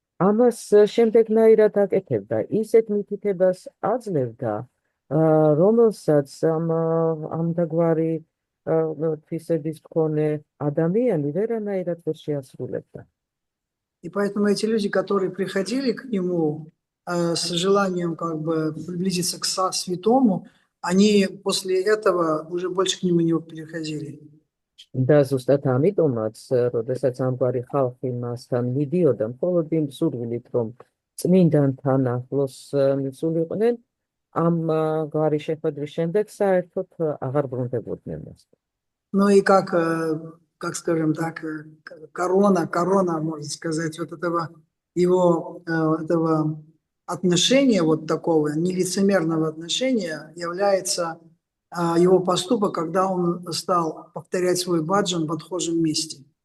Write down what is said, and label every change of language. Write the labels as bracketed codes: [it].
[ka] ამას შემდეგნაირად აკეთებდა, ისეთ მითითებას აძლევდა, რომელსაც ამდაგვარი თვისების მქონე ადამიანი ვერანაირად ვერ შეასრულებდა. [ru] И поэтому эти люди, которые приходили к нему с желанием как бы приблизиться к святому, они после этого уже больше к нему не переходили. [ka] და ზუსტად ამიტომაც, როდესაც ამგვარი ხალხი მასთან მიდიოდა, მხოლოდ იმ სურვილით, რომ წმინდანთან ახლოს მიცულიყვნენ, ამ გვარი შეხვედრის შემდეგ საერთოდ აღარ ბრუნდებოდნენ მასთან. [ru] Ну и как скажем так, корона, можно сказать, вот этого его этого отношения, вот такого нелицемерного отношения, является его поступок, когда он стал повторять свой баджан в отхожем месте.